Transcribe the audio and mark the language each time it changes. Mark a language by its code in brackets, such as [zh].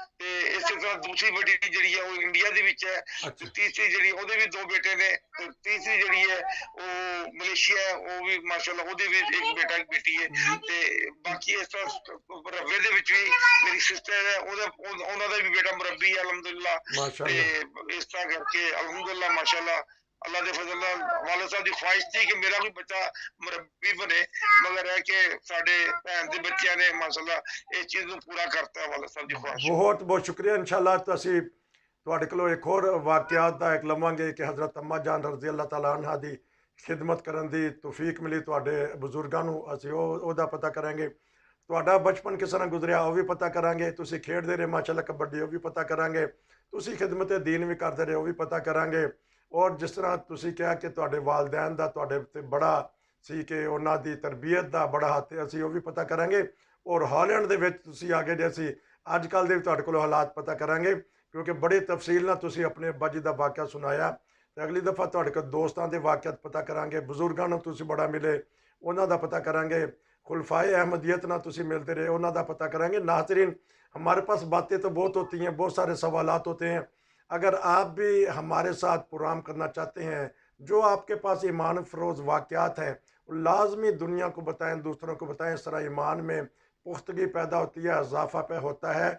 [pa] ਤੇ ਇਸੇ ਤਰ੍ਹਾਂ ਦੂਸਰੀ ਬੇਟੀ ਜਿਹੜੀ ਹੈ ਉਹ ਇੰਡੀਆ ਦੇ ਵਿੱਚ ਹੈ ਤੇ [hi] अच्छा [pa] ਤੀਸਰੀ ਜਿਹੜੀ ਉਹਦੇ ਵੀ ਦੋ ਬੇਟੇ ਨੇ ਤੇ ਤੀਸਰੀ ਜਿਹੜੀ ਹੈ ਉਹ ਮਲੇਸ਼ੀਆ ਹੈ, ਉਹ ਵੀ ਮਾਸ਼ਾਅੱਲਾ ਉਹਦੇ ਵੀ ਇੱਕ ਬੇਟਾ ਇੱਕ ਬੇਟੀ ਹੈ। ਤੇ ਬਾਕੀ ਇਸ ਤਰ੍ਹਾਂ ਰੱਵੇ ਦੇ ਵਿੱਚ ਵੀ ਮੇਰੀ ਸਿਸਟਰ ਹੈ, ਉਹਨਾਂ ਦਾ ਵੀ ਬੇਟਾ ਮੁਰੱਬੀ ਹੈ ਅਲਹਮਦੁਲਿਲਾ। ਤੇ [hi] माशाअल्लाह [pa] ਇਸ ਤਰ੍ਹਾਂ ਕਰਕੇ ਅਲਹਮਦੁਲਿਲਾ ਮਾਸ਼ਾਅੱਲਾ ਅੱਲਾਹ ਦੇ ਫਜ਼ਲ ਨਾਲ ਵਾਲਿਦ ਸਾਹਿਬ ਦੀ [hi] ख्वाहिश थी कि मेरा भी बच्चा मुरब्बी बने, मगर है कि साडे भैन दे बच्चियां ने माशाअल्लाह इस चीज [pa] ਨੂੰ ਪੂਰਾ ਕਰਤਾ ਹੈ ਵਾਲਿਦ ਸਾਹਿਬ ਦੀ ख्वाहिश। [hi] बहुत बहुत शुक्रिया। [pa] इंशाअल्लाह तो ਅਸੀਂ ਤੁਹਾਡੇ ਕੋਲੋਂ ਇੱਕ ਹੋਰ ਵਾਕਿਆਤ ਦਾ ਇੱਕ ਲਵਾਂਗੇ ਕਿ ਹਜ਼ਰਤ ਅੰਮਾ ਜਾਨ ਰਜ਼ੀ ਅੱਲਾਹ ਤਾਲਾ ਅਨਹਾ ਦੀ ਖਿਦਮਤ ਕਰਨ ਦੀ ਤੌਫੀਕ ਮਿਲੀ ਤੁਹਾਡੇ ਬਜ਼ੁਰਗਾਂ ਨੂੰ, ਅਸੀਂ ਉਹਦਾ ਪਤਾ ਕਰਾਂਗੇ। ਤੁਹਾਡਾ ਬਚਪਨ ਕਿਸ ਤਰ੍ਹਾਂ ਗੁਜ਼ਰਿਆ ਉਹ ਵੀ ਪਤਾ ਕਰਾਂਗੇ। ਤੁਸੀਂ ਖੇਡਦੇ ਰਹੇ ਮਾਸ਼ਾਅੱਲਾ ਕਬੱਡੀ, ਉਹ ਵੀ ਪਤਾ ਕਰਾਂਗੇ। ਤੁਸੀਂ ਖਿਦਮਤ ਦੀਨ ਵੀ ਕਰਦੇ ਰਹੇ, ਉਹ ਵੀ ਪਤਾ ਕਰਾਂਗੇ। ਔਰ ਜਿਸ ਤਰ੍ਹਾਂ ਤੁਸੀਂ ਕਿਹਾ ਕਿ ਤੁਹਾਡੇ ਵਾਲਦੈਨ ਦਾ ਤੁਹਾਡੇ ਉੱਤੇ ਬੜਾ ਸੀ ਕਿ ਉਹਨਾਂ ਦੀ ਤਰਬੀਅਤ ਦਾ ਬੜਾ ਹੱਥ, ਅਸੀਂ ਉਹ ਵੀ ਪਤਾ ਕਰਾਂਗੇ। ਔਰ ਹਾਲੈਂਡ ਦੇ ਵਿੱਚ ਤੁਸੀਂ ਆ ਗਏ ਜੇ, ਅਸੀਂ ਅੱਜ ਕੱਲ੍ਹ ਦੇ ਵੀ ਤੁਹਾਡੇ ਕੋਲੋਂ ਹਾਲਾਤ ਪਤਾ ਕਰਾਂਗੇ ਕਿਉਂਕਿ ਬੜੀ ਤਫਸੀਲ ਨਾਲ ਤੁਸੀਂ ਆਪਣੇ ਅੱਬਾ ਜੀ ਦਾ ਵਾਕਿਆ ਸੁਣਾਇਆ। ਤੇ ਅਗਲੀ ਦਫਾ ਤੁਹਾਡੇ ਕੋਲ ਦੋਸਤਾਂ ਦੇ ਵਾਕਿਆਤ ਪਤਾ ਕਰਾਂਗੇ, ਬਜ਼ੁਰਗਾਂ ਨੂੰ ਤੁਸੀਂ ਬੜਾ ਮਿਲੇ ਉਹਨਾਂ ਦਾ ਪਤਾ ਕਰਾਂਗੇ, [hi] खुलफाए अहमदियत ना तुसी मिलते रहे उन्हों का पता करांगे। नाज़रीन हमारे पास बातें तो बहुत होती हैं, बहुत सारे सवालात होते हैं। अगर आप भी हमारे साथ प्रोग्राम करना चाहते हैं, जो आपके पास ईमान फरोज़ वाक़यात हैं लाजमी दुनिया को बताएं, दूसरों को बताएं। इस तरह ईमान में पुख्तगी पैदा होती है, इजाफा पे होता है।